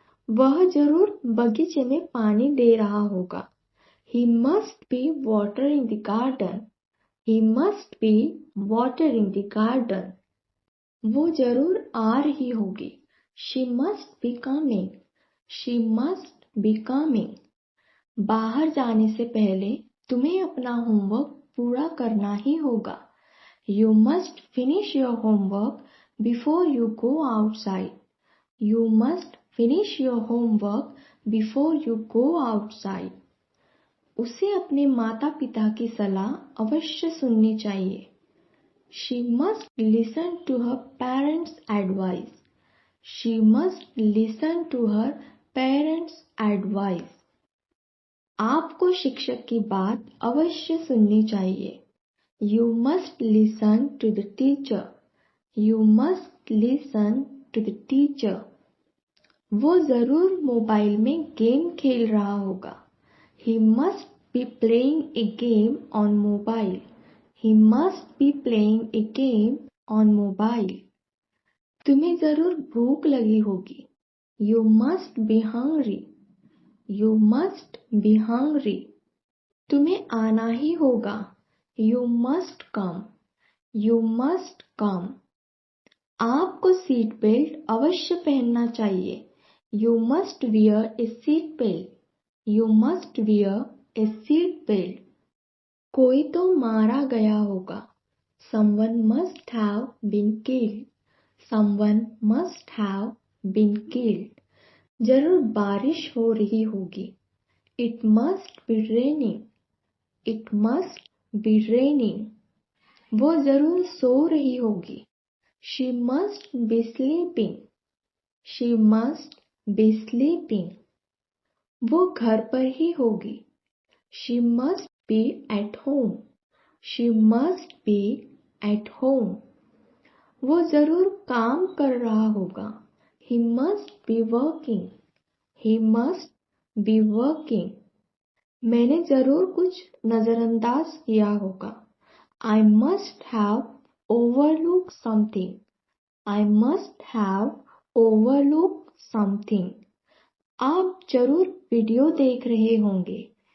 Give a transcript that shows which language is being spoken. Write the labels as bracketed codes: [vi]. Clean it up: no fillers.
[hi] वह जरूर बगीचे में पानी दे रहा होगा। [en] He must be watering the garden. He must be watering the garden. [hi] वो जरूर आ रही होगी। [en] She must be coming. She must be coming. [hi] बाहर जाने से पहले तुम्हें अपना होमवर्क पूरा करना ही होगा। [en] You must finish your homework before you go outside. You must finish your homework before you go outside. [hi] उसे अपने माता पिता की सलाह अवश्य सुननी चाहिए। [en] She must listen to her parents' advice. She must listen to her parents' advice. [hi] आपको शिक्षक की बात अवश्य सुननी चाहिए। [en] You must listen to the teacher. You must listen to the teacher. [hi] वो जरूर मोबाइल में गेम खेल रहा होगा। [en] He must be playing a game on mobile. He must be playing a game on mobile. [hi] तुम्हें जरूर भूख लगी होगी। [en] You must be hungry. You must be hungry. [hi] तुम्हें आना ही होगा। [en] You must come. You must come. [hi] आपको सीट बेल्ट अवश्य पहनना चाहिए। [en] You must wear a seat belt. You must wear a seat belt. [hi] कोई तो मारा गया होगा। [en] Someone must have been killed. Someone must have been killed. [hi] जरूर बारिश हो रही होगी। [en] It must be raining. It must be raining. [hi] वो जरूर सो रही होगी। [en] She must be sleeping. She must be sleeping. [hi] वो घर पर ही होगी। [en] She must be at home. She must be at home. [hi] वो जरूर काम कर रहा होगा। [en] He must be working. He must be working. [hi] मैंने जरूर कुछ नजरअंदाज किया होगा। [en] I must have overlooked something. I must have overlooked something. [hi] आप जरूर वीडियो देख रहे होंगे।